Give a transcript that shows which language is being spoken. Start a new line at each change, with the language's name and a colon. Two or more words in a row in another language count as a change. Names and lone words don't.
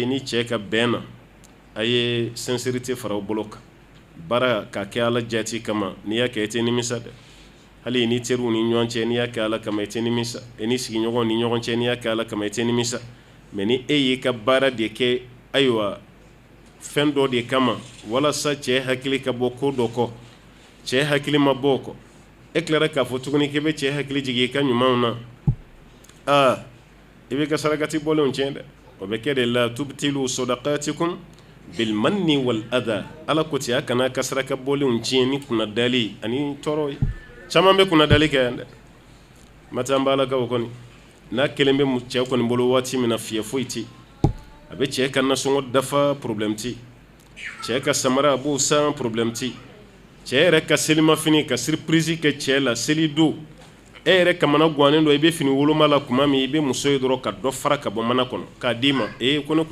Bambara: f'i ye ni cɛ ka bɛn na a ye sincérité fara bolo kan baara ka kɛ Ala jati kama n'i y'a kɛ i tɛ nimisa dɛ hali ni teriw ni ɲɔgɔn cɛ n'i y'a kɛ Ala kama i tɛ nimisa i ni sigiɲɔgɔnw ni ɲɔgɔn cɛ n'i y'a kɛ Ala kama i tɛ nimisa mais ni e y'i ka baara de kɛ ayiwa fɛn dɔ de kama walasa cɛ hakili ka bɔ ko dɔ kɔ cɛ hakili ma bɔ o kɔ e tilara k'a fɔ tuguni k'i bɛ cɛ hakili jigin i ka ɲumanw na i bɛ ka sarakati bɔlenw tiɲɛ dɛ o bɛ kɛ de la
Arabic: تبطلوا صدقاتكم بالمن والأذى
Bambara: Ala ko ten a kana ka saraka bɔlenw tiɲɛ ni kunnadali ani tɔɔrɔ ye caman bɛ kunnadali kɛ yan dɛ mata an b'alakaw kɔni n'a kelen bɛ cɛ kɔni bolo waati min na fiyɛ foyi tɛ a bɛ cɛ ka nasɔngɔ dafa problème tɛ cɛ ka samara a b'o san problème tɛ cɛ yɛrɛ ka selimafini ka surprise kɛ cɛ la seli don e yɛrɛ kamana gannen dɔ i bɛ fini woloma la tuma min i bɛ muso ye dɔrɔn ka dɔ fara ka bɔ mana kɔnɔ k'a d'i ma ko ne tun